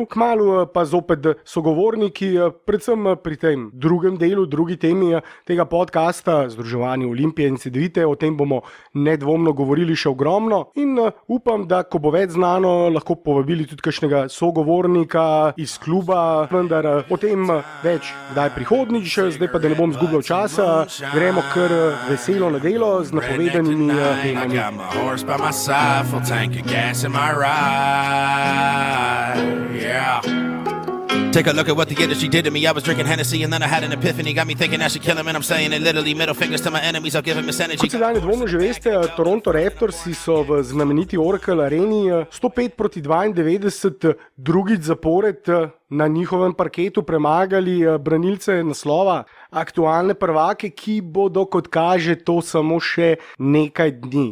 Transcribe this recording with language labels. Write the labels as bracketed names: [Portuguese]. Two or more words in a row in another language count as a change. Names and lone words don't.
[Slovenian] Kmalu pa zopet sogovorniki, predvsem pri tem drugem delu, drugi temi tega podcasta, združevanje Olimpije in Cedevite, o tem bomo nedvomno govorili še ogromno in upam, da ko bo več znano, lahko povabili tudi kakšnega sogovornika iz kluba, vendar o tem več kdaj prihodnjič, zdaj pa da ne bom zgubljal časa, gremo kar veselo na delo z napovedanimi temami. [English] Take a look at what the industry did to me. I was drinking Hennessy and then I had an epiphany. Got me thinking I should kill him and I'm saying it literally. Middle fingers to my enemies, I'll give him this energy. [Slovenian] Kot se danes dvomno že veste, Toronto Raptorsi so v znameniti Oracle areni 105-92 drugič zapored na njihovem parketu premagali branilce naslova, aktualne prvake, ki bodo, kot kaže, to samo še nekaj dni.